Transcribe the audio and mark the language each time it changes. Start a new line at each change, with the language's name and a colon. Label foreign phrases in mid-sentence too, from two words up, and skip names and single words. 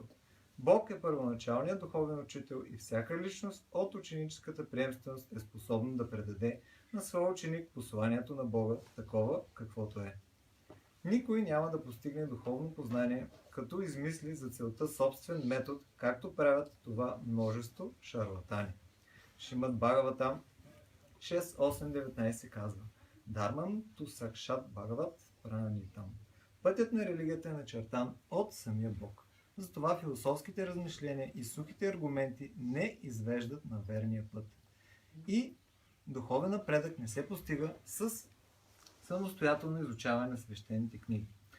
Bulgarian: Бог е първоначалният духовен учител и всяка личност от ученическата приемственост е способна да предаде на своя ученик посланието на Бога, такова каквото е. Никой няма да постигне духовно познание, като измисли за целта собствен метод, както правят това множество шарлатани. Шримад Бхагаватам 6.8.19 казва:
Sanskrit: धर्मं तु साक्षात् भगवत् प्रणीतम्.
Bulgarian: Пътят на религията е начертан от самия Бог. Затова философските размишления и сухите аргументи не извеждат на верния път. И духовен напредък не се постига с самостоятелно изучаване на свещените книги.